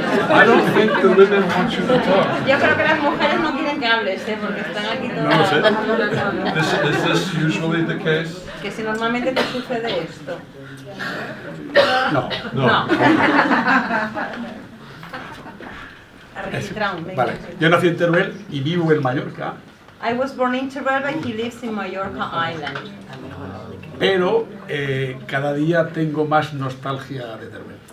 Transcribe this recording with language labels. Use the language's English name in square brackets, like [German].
[English] I don't think the women want you to talk. [Spanish] Yo creo que las mujeres no quieren que hables, porque están aquí No lo sé. todas. [English] Is this usually the case? [Spanish] Que si normalmente te sucede esto. No. No. Registrado, venga. Vale. Yo nací en Teruel y vivo en Mallorca, [English] I was born in Teruel, but he lives in Mallorca Island. [Spanish] pero cada día tengo más nostalgia de Teruel.